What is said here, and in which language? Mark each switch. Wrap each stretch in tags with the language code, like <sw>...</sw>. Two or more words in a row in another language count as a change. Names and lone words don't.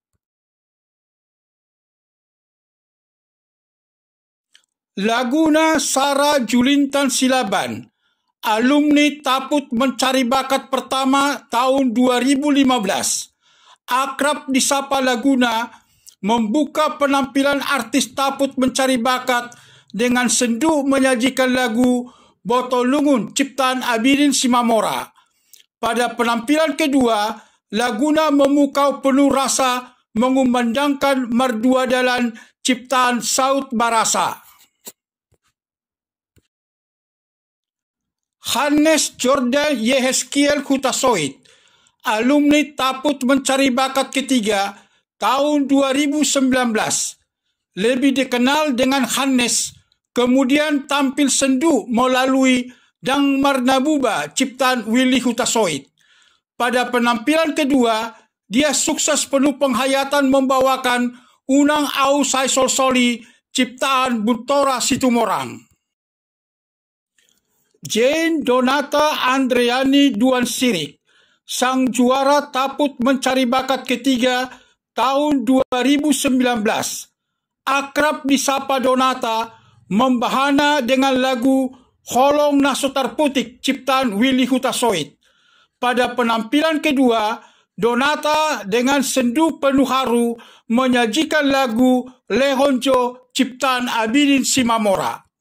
<id>Laguna Sara Julintan Silaban, alumni Taput Mencari Bakat pertama tahun 2015, akrab disapa Laguna, membuka penampilan artis Taput Mencari Bakat dengan sendu menyajikan lagu Botolungun ciptaan Abidin Simamora. Pada penampilan kedua, Laguna memukau penuh rasa mengumandangkan Merdua Dalan ciptaan Saud Barasa. Hannes Jordan Yehezkiel Hutasoit, alumni Taput Mencari Bakat ketiga tahun 2019, lebih dikenal dengan Hannes, kemudian tampil sendu melalui Dang Marnabuba ciptaan Willy Hutasoit. Pada penampilan kedua, dia sukses penuh penghayatan membawakan Unang Au Sai Sol Soli ciptaan Buntora Situmorang. Jane Donata Andriani Duan Sirik, sang juara Taput Mencari Bakat ketiga tahun 2019, akrab disapa Donata, membahana dengan lagu Holong Nasotar Putik ciptaan Willy Hutasoit. Pada penampilan kedua, Donata dengan sendu penuh haru menyajikan lagu Lehonjo ciptaan Abidin Simamora.</id>